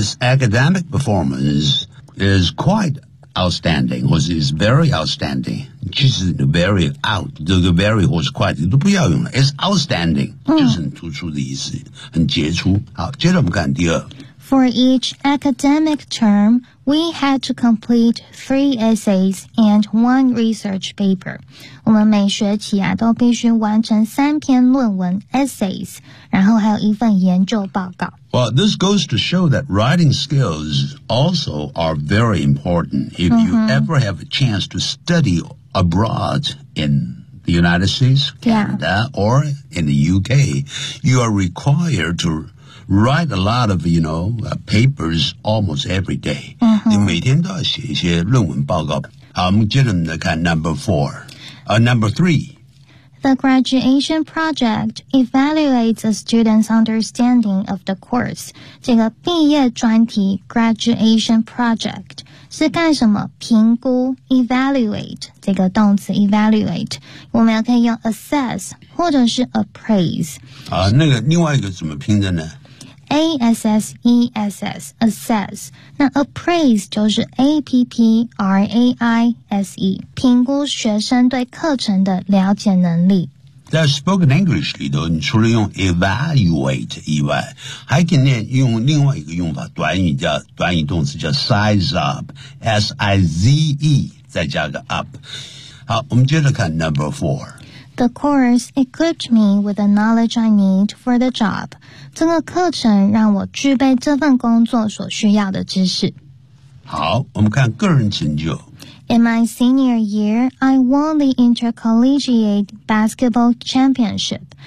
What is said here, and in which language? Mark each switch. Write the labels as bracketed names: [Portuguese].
[English] his academic performance is quite outstanding [Chinese] 或是 [English] is very outstanding [Chinese] 其实 very out 这个 very 或是 quite 都不要用了 [English] is outstanding、 [Chinese] 嗯、就是很突出的意思很杰出好接着我们看第二 [English] For each academic term, we had to complete 3 essays and 1 research paper. 我们每学期啊都必须完成三篇论文 essays, 然后还有一份研究报告。 Well, this goes to show that writing skills also are very important if you、mm-hmm. ever have a chance to study abroad in... The United States, Canada,、 yeah. or in the UK, you are required to write a lot of, you know,、papers almost every day.、 Uh-huh. [Chinese] 你每天都要写一些论文报告。好，我们接着来看 number three. [English] The graduation project evaluates a student's understanding of the course. [Chinese] 这个毕业专题 graduation project. 是干什么评估 evaluate 这个动词 evaluate 我们也可以用 assess 或者是 appraise 啊，那个另外一个怎么拼的呢 [English] A-S-S-E-S-S, assess. [Chinese] 那 appraise 就是 A-P-P-R-A-I-S-E, 评估学生对课程的了解能力。在 spoken English 里头，你除了用 evaluate 以外，还可以用另外一个用法，短语动词叫 size up, S-I-Z-E, 再加个 up。好，我们接着看 number four。 [English] The course equipped me with the knowledge I need for the job. [Chinese] 这个课程让我具备这份工作所需要的知识。好，我们看个人成就。 [English] In my senior year, I won the intercollegiate basketball championship.